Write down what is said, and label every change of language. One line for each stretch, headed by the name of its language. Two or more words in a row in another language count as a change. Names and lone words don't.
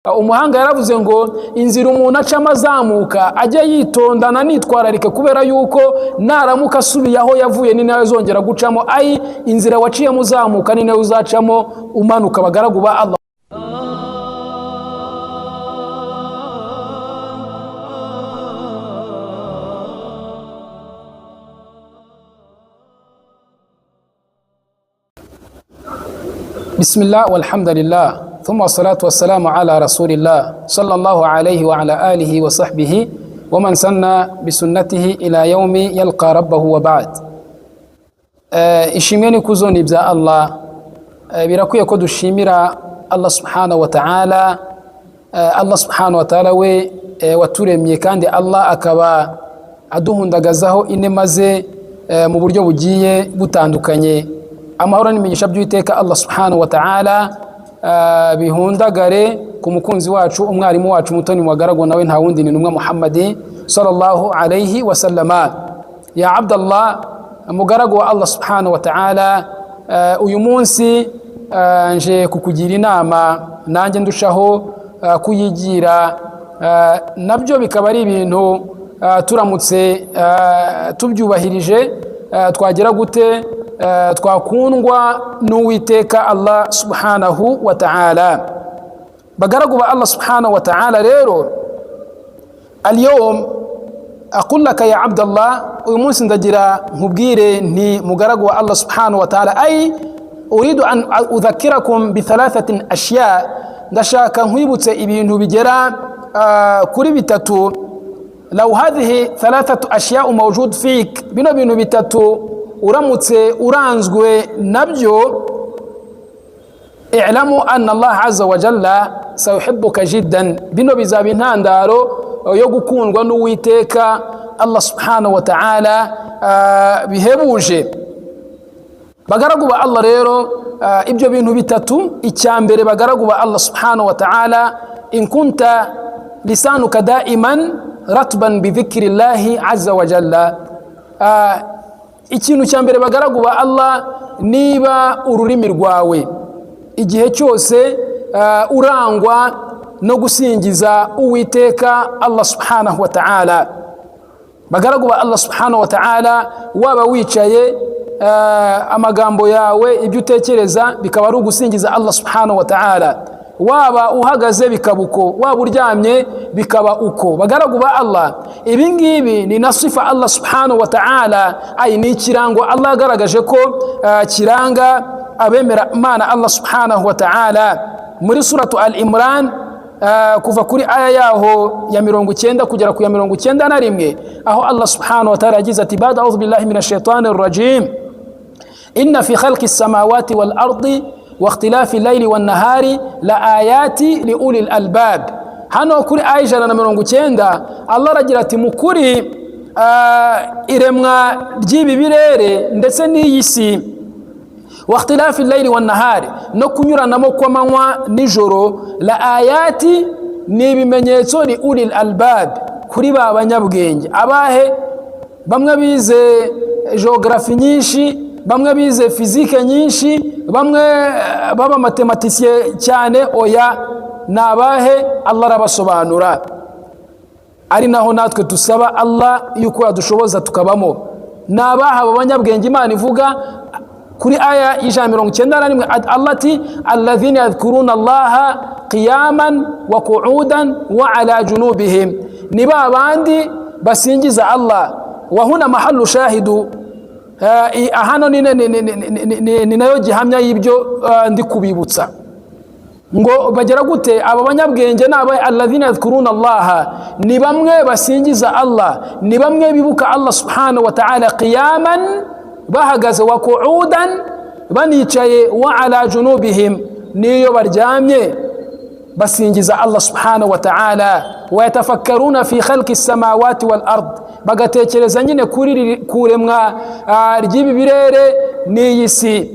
Kinyarwanda: umuhanga yaravuze ngo inzira umuntu acamo azamuka ajya yitondana nitwararika kubera yuko naramuka asubiye aho yavuye ni nayo zongera gucamo ayi inzira waciyemo uzamuka ni nayo uzacamo umanuka bagaragu ba Allah.
Arabic: بسم الله والحمد لله ثم الصلاة والسلام على رسول الله صلى الله عليه وعلى آله وصحبه ومن سن بسنته إلى يوم يلقى ربه وبعد.
Kinyarwanda: ishimwe kuzoni bya Allah birakwiye ko dushimira Allah
Arabic: سبحانه وتعالى.
Kinyarwanda: Allah
Arabic: سبحانه وتعالى
Kinyarwanda: we waturemye kandi Allah akaba aduhundagazaho inema ze mu buryo bugiye butandukanye. Amahoro n'imigisha by'Uwiteka Allah
Arabic: سبحانه وتعالى
Kinyarwanda: bihundagare ku mukunzi wacu umwarimu wacu mutoni wagarago nawe nta wundi ni numwe Muhammad
Arabic: صلى الله عليه وسلم.
Kinyarwanda: Ya Abdallah mugarago wa Allah
Arabic: سبحانه وتعالى,
Kinyarwanda: uyu munsi nje kukugira inama nanjye ndushaho kuyigira, nabyo bikaba ari ibintu turamutse tubyubahirije twagira gute twakundwa n'Uwiteka Allah
Arabic: سبحانه وتعالى.
Kinyarwanda: Bagaragu ba Allah
Arabic: سبحانه وتعالى rero اليوم أقول لك يا عبد الله ويمونس
Kinyarwanda: ndagira nkubwire nti mugaragu wa Allah
Arabic: سبحانه وتعالى أي أريد أن أذكركم بثلاثة أشياء,
Kinyarwanda: ndashaka nkwibutse ibintu bigera kuri bitatu.
Arabic: لو هذه 3 أشياء موجود فيك
Kinyarwanda: bino bintu bitatu uramutse uranzwe nabyo
Arabic: اعلم أن الله عز وجل سيحبك جدا,
Kinyarwanda: bino bizaba intandaro yo gukundwa n'Uwiteka Allah
Arabic: سبحانه وتعالى
Kinyarwanda: bihebuje. Bagaragu ba Allah rero ibyo bintu bitatu, icyambere bagaragu ba Allah
Arabic: سبحانه وتعالى, إن كان لسانك دائما رطبا بذكر الله عز وجل.
Kinyarwanda: Ikintu cyambere bagaragu ba Allah, niba ururimi rwawe igihe cyose urangwa no gusingiza Uwiteka Allah
Arabic: سبحانه وتعالى.
Kinyarwanda: Bagaragu ba Allah
Arabic: سبحانه وتعالى,
Kinyarwanda: waba wicaye amagambo yawe ibyo utekereza bikaba ari ugusingiza Allah
Arabic: سبحانه وتعالى,
Kinyarwanda: waba uhagaze bikabuko, waba uryamye bikaba uko. Bagaragu ba Allah, ibi ngibi ni nasifa Allah
Arabic: سبحانه وتعالى,
Kinyarwanda: ay ni kirango Allah agaragaje ko kiranga abemera Imana Allah
Arabic: سبحانه وتعالى.
Kinyarwanda: Muri suratu Al-Imran kuva kuri aya yaho ya 90 kugera ku ya 91, aho Allah subhanahu wa ta'ala yagize ati
Arabic: بعد أعوذ بالله من الشيطان الرجيم إن في خلق السماوات والأرض واختلاف الليل والنهار لآيات لأولي الألباب.
Kinyarwanda: Hano kuri aya 190 Allah aragira ati mukuri iremwa ry'ibi birere ndetse n'iyisi,
Arabic: واختلاف الليل والنهار,
Kinyarwanda: no kunyuranamo kw'amanywa nijoro,
Arabic: لآيات
Kinyarwanda: ni ibimenyetso
Arabic: لأولي الألباب,
Kinyarwanda: kuri ba banyabwenge. Abahe? Bamwe bize geography nyinshi, bamwe bize physique nyinshi, bamwe baba mathematiciens cyane, oya nabahe Allah arabasobanura. Ari naho natwe dusaba Allah yuko yadushoboza tukabamo. Nabaha abanyabwenge Imana ivuga kuri aya 191 Allah ati
Arabic: الذين يذكرون الله قياما وقعودا وعلى جنوبهم,
Kinyarwanda: ni babandi basingiza Allah.
Arabic: وهنا محل الشاهد,
Kinyarwanda: ahano ni nayo gihamya y'ibyo ndi kubibutsa ngo bagera gute aba banyabwenge n'aba
Arabic: الذين يذكرون الله,
Kinyarwanda: ni bamwe basingiza Allah, ni bamwe bibuka Allah
Arabic: سبحانه وتعالى
Kinyarwanda: qiyaman bahagaze,
Arabic: وقعودا
Kinyarwanda: banicaye,
Arabic: وعلى جنوبهم
Kinyarwanda: niyo baryamye basingiza Allah
Arabic: سبحانه وتعالى. ويتفكرون في خلق السماوات والأرض,
Kinyarwanda: bagatekereza nyine kuri kuremwa ry'ibi birere n'iyisi.